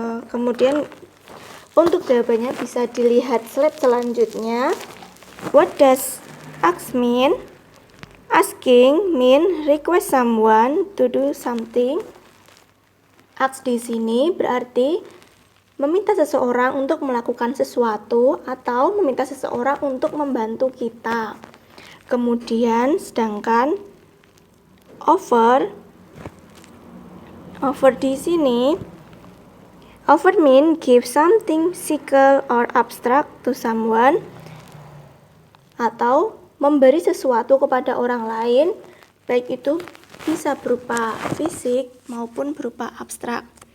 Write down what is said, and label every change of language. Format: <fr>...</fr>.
<id>Kemudian untuk jawabannya bisa dilihat slide selanjutnya.</id> <en>What does ask mean? Asking mean request someone to do something.</en> <id>Ask di sini berarti meminta seseorang untuk melakukan sesuatu atau meminta seseorang untuk membantu kita. Kemudian sedangkan offer di sini,</id> <en>offer mean give something physical or abstract to someone,</en> <id>atau memberi sesuatu kepada orang lain, baik itu bisa berupa fisik maupun berupa abstrak.</id>